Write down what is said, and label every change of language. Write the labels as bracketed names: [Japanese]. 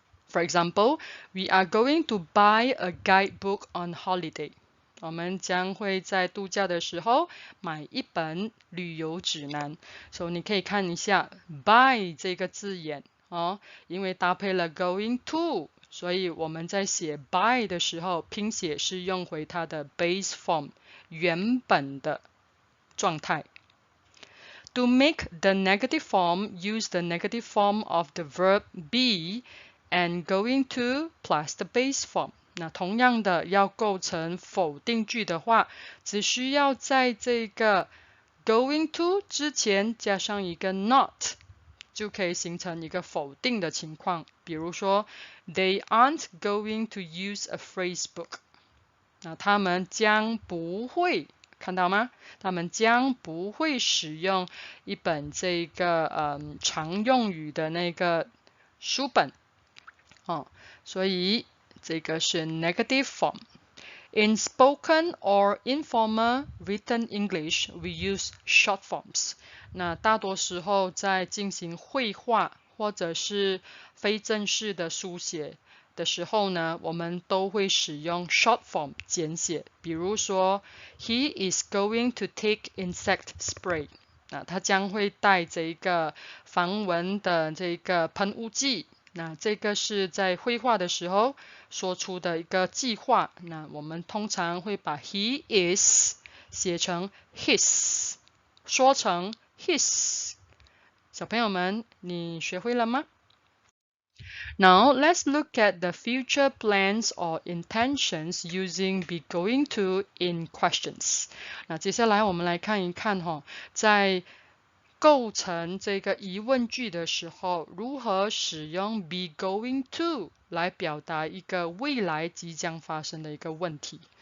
[English] For example, we are going to buy a guidebook on holiday。 [Chinese] 我们将会在度假的时候买一本旅游指南。所以你可以看一下 buy 这个字眼因为搭配了 going to， 所以我们在写 buy 的时候拼写是用回它的 base form 原本的状态。 [English] To make the negative form, use the negative form of the verb be and going to plus the base form。 [Chinese] 那同样的，要构成否定句的话，只需要在这个 going to 之前加上一个 not， 就可以形成一个否定的情况。比如说 [English] They aren't going to use a phrase book。 [Chinese] 那他们将不会看到吗？他们将不会使用一本这个常用语的那个书本所以这个是 negative form。 [English] In spoken or informal written English, we use short forms. [Chinese] 那大多时候在进行绘画或者是非正式的书写的时候呢，我们都会使用 short form 简写。比如说 [English] ，He is going to take insect spray. [Chinese] 那他将会带这个防蚊的这个喷雾剂。那这个是在绘画的时候说出的一个计划。那我们通常会把 he is 写成 his， 说成 his。小朋友们，你学会了吗？ [English] Now let's look at the future plans or intentions using be going to in questions. [Chinese] 那接下来我们来看一看在构成这个疑问句的时候，如何使用 be going to 来表达一个未来即将发生的一个问题。